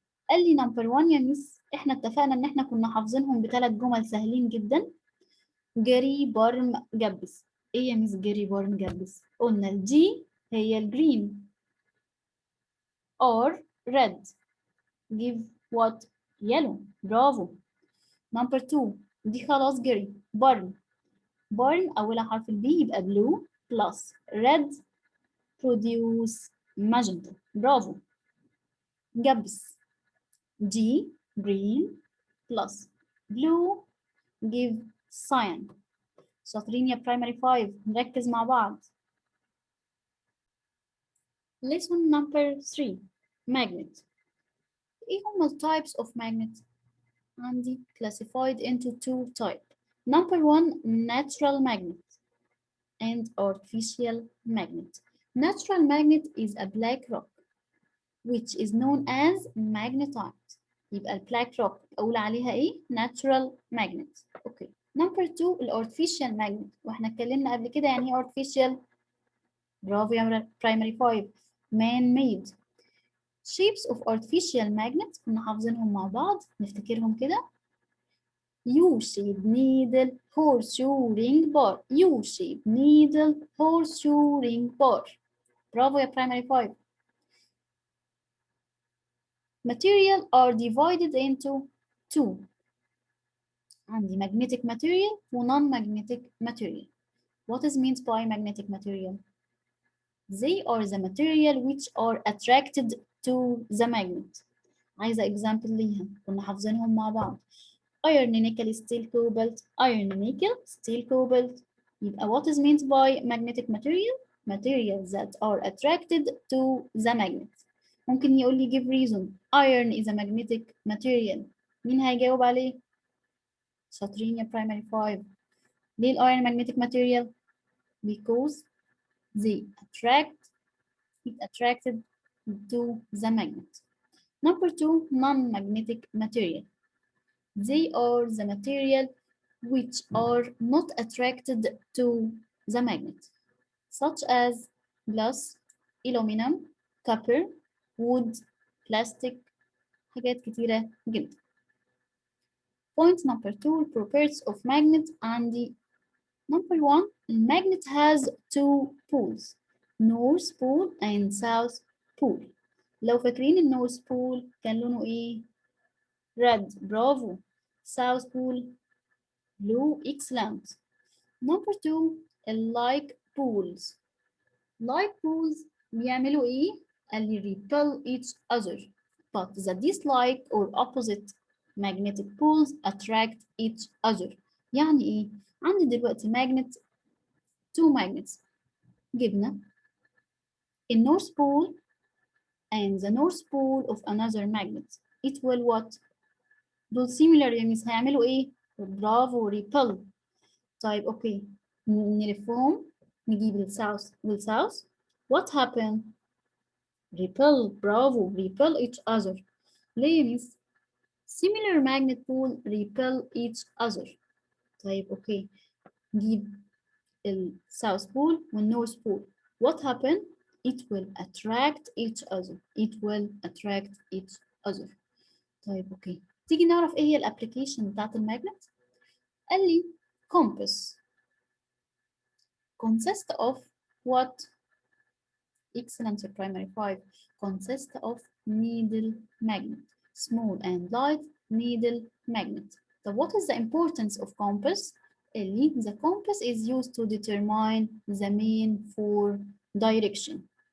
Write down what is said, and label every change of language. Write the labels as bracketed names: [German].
[Arabic] قال لي نمبر 1 يا ميس، احنا اتفقنا ان احنا كنا حافظينهم بثلاث جمل سهلين جدا. جري برم جبس. ايه يا ميس جري برم جبس؟ قلنا الجي هي الجرين [English] or red give what yellow. [Arabic] برافو. نمبر 2 دي خلاص جري. برم أولها حرف البي يبقى [English] blue plus red produce magenta. [Arabic] برافو. [English] جبس G green plus blue give cyan. [Arabic] شاطرين يا primary 5، نركز مع بعض. [English] Lesson number 3 magnet. [Arabic] إيه هما [English] types of magnet؟ عندي classified into two types. Number 1 natural magnet and artificial magnet. Natural magnet is a black rock which is known as magnetite. [Arabic] يبقى البلاك روك أقول عليها إيه؟ natural magnet. أوكي. Number 2 الارtificial magnet، وإحنا اتكلمنا قبل كده يعني إيه artificial؟ برافو يا primary 5 [English] man made. Shapes of artificial magnet كنا حافظينهم مع بعض، نفتكرهم كده. U-shaped needle horseshoe ring bar. U-shaped needle horseshoe ring bar. [Arabic] برافو يا primary 5. [English] Material are divided into two. عندي magnetic material و non-magnetic material. What is meant by magnetic material? They are the material which are attracted to the magnet. [Arabic] عايزة example ليها كنا حافظينهم مع بعض. [English] iron nickel steel cobalt. iron nickel steel cobalt. يبقى what is meant by magnetic material? Materials that are attracted to the magnet. [Arabic] ممكن يقول لي give reason. [English] iron is a magnetic material. [Arabic] مين هيجاوب عليه؟ شاطرين يا primary 5. ليه [English] iron magnetic material? Because they attracted to the magnet. Number 2 non-magnetic material. They are the material which are not attracted to the magnet, such as glass, aluminum, copper, wood, plastic. [Arabic] حاجات كتيرة جدا. [English] Point number 2 properties of magnet. عندي number 1 magnet has two poles, north pole and south pole. [Arabic] لو فاكرين النورث بول كان لونه ايه؟ red. [English] برافو. south pole blue. excellent. Number 2 like poles. Like poles [Arabic] بيعملوا ايه؟ قال لي [English] repel each other but the dislike or opposite magnetic poles attract each other. [Arabic] يعني ايه؟ عندي دلوقتي [English] magnet two magnets جبنا النورث pole and the north pole of another magnet. It will what؟ [Arabic] دول similar يعني هيعملوا ايه؟ برافو repel. طيب اوكي نلفهم نجيب الساوث والساوث. [English] What happened؟ repel. برافو repel each other. ليه miss؟ similar magnet pole repel each other. [Arabic] طيب اوكي نجيب الساوث pole والنورث pole. [English] What happened؟ it will attract each other. It will attract each other. [Arabic] طيب اوكي تيجي نعرف ايه هي الابلكيشن بتاعت الماجنت. قال لي [English] compass consist of what. Excellent primary 5. Consist of needle magnet, small and light needle magnet. So what is the importance of compass? [Arabic] قال لي [English] the compass is used to determine the mean for direction.